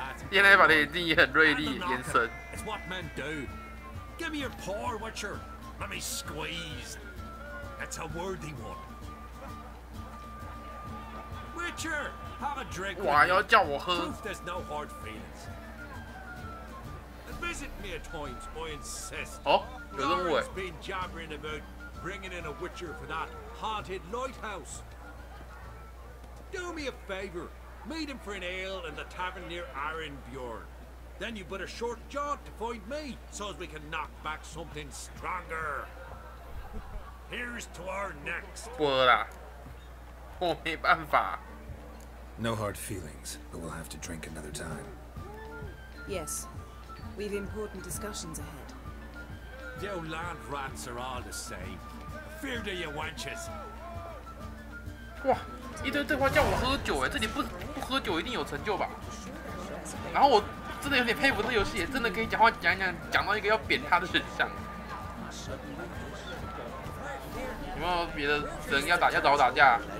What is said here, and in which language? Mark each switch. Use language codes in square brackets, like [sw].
[zh] 原来把的眼睛也很锐利，眼神。 [en] It's what men do. Give me your paw, Witcher. Let me squeeze. It's a worthy one. Witcher, have a drink. [zh] 哇，要叫我喝。 [en] Proof there's no hard feelings. Visit me at times, I insist. [zh] 哦，有任务哎。 [en] Lauren's been jabbering about bringing in a Witcher for that haunted lighthouse. Do me a favor. Meet him for an ale in the tavern near Arenbjorn. Then you put a short jaunt to find me, so as we can knock back something stronger. Here's to our next. [zh] 不喝啦，我没办法。 [en] No hard feelings, but we'll have to drink another time. Yes. We've important discussions ahead. You land rats are all the same. Fear to you wenches. [zh] 哇，一堆对话叫我喝酒哎，这里不喝酒一定有成就吧？然后我真的有点佩服这个游戏，真的可以讲话讲到一个要扁他的选项。有没有别的人要找我打架？